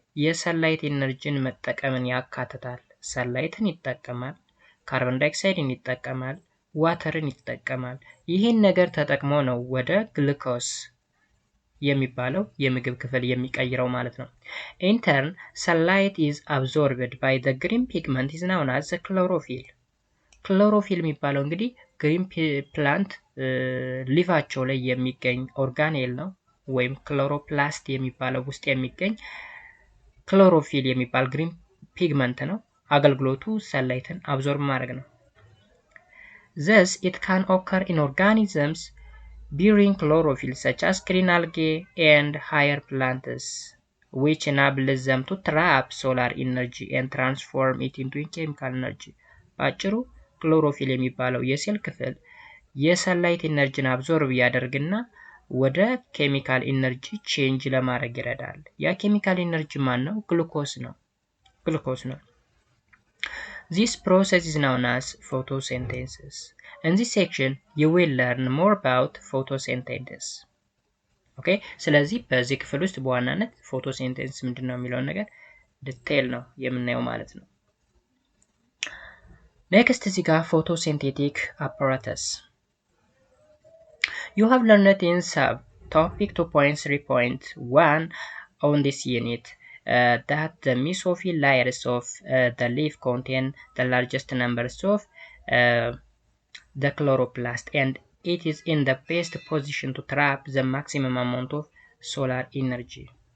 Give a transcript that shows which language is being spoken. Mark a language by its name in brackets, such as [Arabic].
[Amharic] የሰንላይት ኢነርጂን መጠቀምን ያካትታል። ሰንላይትን ይጠቀማል፣ ካርቦን ዳይኦክሳይድን ይጠቀማል፣ ዋተርን ይጠቀማል። ይህን ነገር ተጠቅሞ ነው ወደ ግሉኮስ የሚባለው የምግብ ክፍል የሚቀይረው ማለት ነው። [English] In turn, sunlight is absorbed by the green pigment is known as the chlorophyll. chlorophyll [Amharic] የሚባለው እንግዲህ ግሪን ፕላንት ሊፋቸው ላይ የሚገኝ ኦርጋኔል ነው ወይም ክሎሮፕላስት የሚባለው ውስጥ የሚገኝ ክሎሮፊል የሚባል ግሪን ፒግመንት ነው። አገልግሎቱ ሰንላይትን አብዞርብ ማድረግ ነው። [English] Thus, it can occur in organisms bearing chlorophyll such as green algae and higher plants, which enables them to trap solar energy and transform it into chemical energy. [Amharic] ባጭሩ ክሎሮፊል የሚባለው የሴል ክፍል የሰንላይት ኢነርጂን አብዞርብ ያደርግና ወደ ኬሚካል ኢነርጂ ቼንጅ ለማድረግ ይረዳል። ያ ኬሚካል ኢነርጂ ማን ነው? ግሉኮስ ነው። [English] This process is known as photosynthesis. In this section, you will learn more about photosynthesis. Okay? [Amharic] ስለዚህ በዚህ ክፍል ውስጥ በዋናነት ፎቶሲንቴሲስ ምንድነው የሚለውን ነገር ዲቴል ነው የምናየው ማለት ነው። Next እዚህ ጋር photosynthetic apparatus [English] You have learned in subtopic 2.3.1 on this unit that the mesophyll layers of the leaf contain the largest numbers of the chloroplast, and it is in the best position to trap the maximum amount of solar energy.